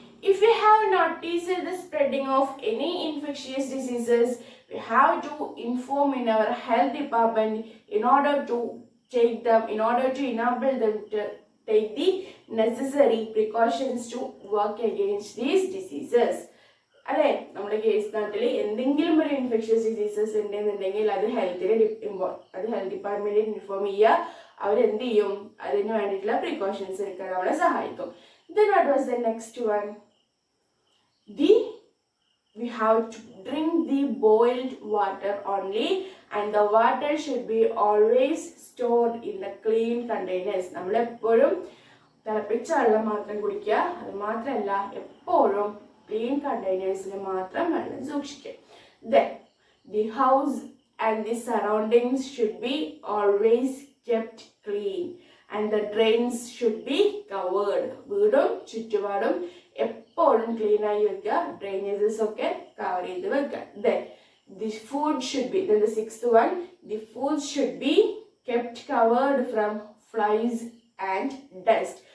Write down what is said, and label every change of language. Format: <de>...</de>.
<en>If we have noticed the spreading of any infectious diseases, we have to inform in our health department in order to enable them to take the necessary precautions to work against these diseases.</en> <ml>അല്ലേ, നമ്മുടെ case നാട്ടിൽ എന്തെങ്കിലും ഒരു infectious diseases ഉണ്ടെന്നുണ്ടെങ്കിൽ അത് health ഡിപ്പാർട്ട്മെന്റിൽ inform ചെയ്യുക. അവരെന്ത് ചെയ്യും, അതിന് വേണ്ടിയിട്ടുള്ള പ്രിക്കോഷൻസ് എടുക്കാൻ നമ്മളെ സഹായിക്കും.</ml> <en>Then what was the next one? We have to drink the boiled water only, and the water should be always stored in the clean containers.</en> <ml>നമ്മൾ എപ്പോഴും തിളപ്പിച്ച വെള്ളം മാത്രം കുടിക്കുക, അത് മാത്രമല്ല എപ്പോഴും ക്ലീൻ കണ്ടെയ്നേഴ്സിൽ മാത്രം വെള്ളം സൂക്ഷിക്കുക.</ml> <en>Then the house and the surroundings should be always kept clean and the drains should be covered.</en> <ml>വീടും ചുറ്റുപാടും എപ്പോഴും ക്ലീൻ ആയി വെക്കുക, ഡ്രെയിനേജസ് ഒക്കെ കവർ ചെയ്ത് വെക്കുക.</ml> <en>Then the food should be, then the 6th one, the food should be kept covered from flies and dust.</en>